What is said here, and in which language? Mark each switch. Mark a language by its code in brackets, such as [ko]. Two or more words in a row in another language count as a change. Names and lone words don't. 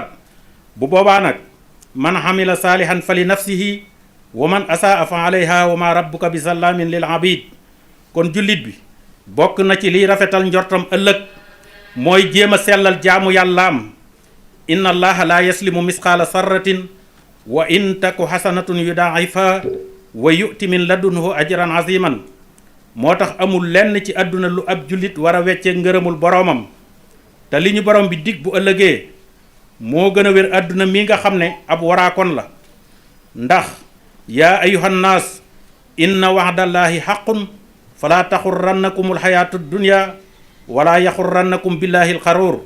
[wo] bu boobaa nag [ar] من عمل صالحا فلنفسه ومن أساء فعليها وما ربك بظلام للعبيد. [wo] kon jullit bi bokk na ci liy rafetal njortam ëllëg mooy jéem a sellal jaamu yàllaam. [ar] إن الله لا يظلم مثقال ذرة وإن تك حسنة يضاعفها ويؤت من لدنه أجرا عظيما. [wo] moo tax amul lenn ci àdduna lu ab jullit war a wecce ngërëmul boroomam. te li ñu borom bi dig bu ëllëgee moo gën a wér àdduna mi nga xam ne ab waraakon la. [ar] ندخ يا أيها الناس إن وعد الله حق فلا تغرنكم الحياة الدنيا ولا يغرنكم بالله الغرور.